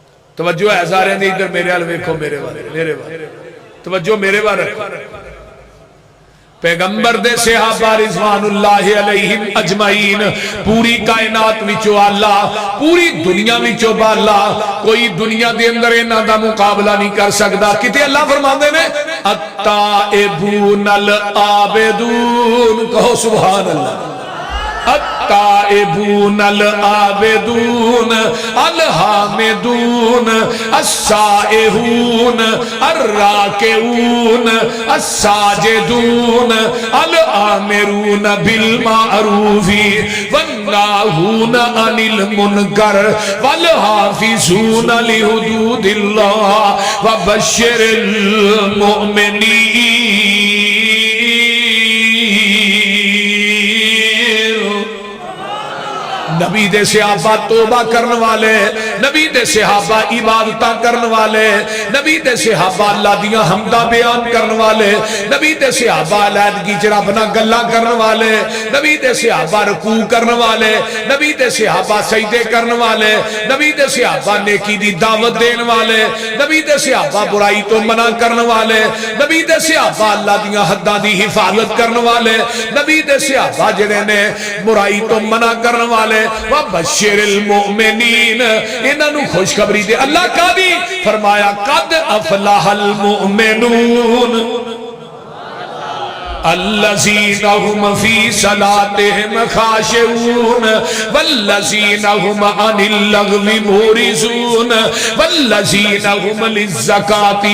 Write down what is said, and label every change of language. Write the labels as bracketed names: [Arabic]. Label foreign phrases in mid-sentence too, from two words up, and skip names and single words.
[Punjabi] توجہ ہے سارے دی ادھر میرے وال ویکھو میرے وال توجہ میرے وال رکھو پیغمبر دے صحابہ [Arabic] رضوان اللہ علیہم اجمعین [Punjabi] پوری کائنات وچوں اللہ پوری دنیا وچوں بالا کوئی دنیا دے اندر انہاں دا مقابلہ نہیں کر سکدا کتے اللہ فرماندے نے [Arabic] التائبون العابدون [Punjabi] کہو [Arabic] سبحان اللہ التائبون العابدون الحامدون السائحون الراکعون الساجدون الآمرون بالمعروف والناہون عن المنکر والحافظون لحدود اللہ وبشر المؤمنین [Punjabi] نبی دے صحابہ توبہ کرن والے نبی دے صحابہ عبادتاں کرن والے نبی دے صحابہ اللہ دیاں حمدہ بیان کرن والے نبی دے صحابہ علیحدگی چ رب نال گلاں کرن والے نبی دے صحابہ رکوع کرن والے نبی دے صحابہ سجدے کرن والے نبی دے صحابہ نیکی دی دعوت دین والے نبی دے صحابہ برائی تو منع کرن والے نبی دے صحابہ اللہ دیاں حداں دی حفاظت کرن والے نبی دے صحابہ جڑے نے برائی تو منع کرن والے [Arabic] وَبَشِّرِ الْمُؤْمِنِينَ [Punjabi] انہاں نو خوشخبری دے اللہ کا بھی فرمایا [Arabic] قد افلح المؤمنون الذین هم فی صلاتهم خاشعون والذین هم عن اللغو معرضون والذین هم للزکاة